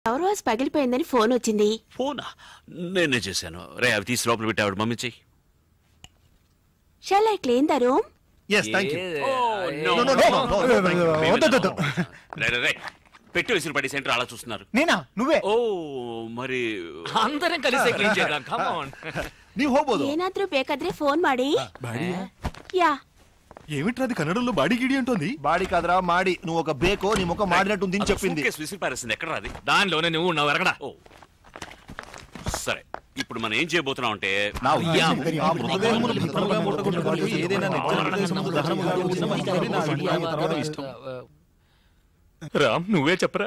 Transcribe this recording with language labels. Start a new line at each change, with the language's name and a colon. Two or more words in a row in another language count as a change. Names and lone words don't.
Telugu: ఫ్లవర్ వాస్ పగిలిపోయిందని ఫోన్ వచ్చింది. ఫోనా? నేనే చేశాను. రే అవి తీసి లోపల పెట్టాడు. మమ్మీ చెయ్యి.
English: Shall I clean the room? Yes, thank you. No.
Telugu: రే పెట్టి విసిరి పడి సెంటర్ అలా చూస్తున్నారు. నేనా? నువ్వే? ఓ మరి అందరం కలిసి క్లీన్ చేద్దాం.
English: come on.
Kannada: ನೀವು ಹೋಗಬಹುದು. ಏನಾದ್ರೂ ಬೇಕಾದ್ರೆ ಫೋನ್ ಮಾಡಿ.
Telugu: యా. ఏమిట్రాది కన్నడలో బాడీ గిడి అంటోంది? బాడీ కాదురా మాడి. నువ్వు ఒక బేకో నీ ముఖం మాడినట్టుంది అని చెప్పింది. విసిరి పారేసింది. ఎక్కడ రాది? దానిలోనే నువ్వు ఉన్నావు. ఎరగడా? ఓ సరే, ఇప్పుడు మనం ఏం చేయబోతున్నాం అంటే రామ్ నువ్వే చెప్పరా.